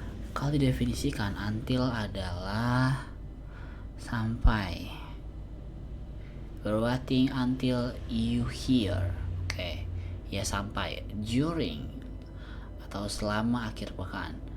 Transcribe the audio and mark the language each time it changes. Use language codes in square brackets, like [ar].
[id] Kalau didefinisikan, until adalah sampai. [en] We're waiting until you hear. [id] Oke, ya sampai. During, atau selama akhir pekan.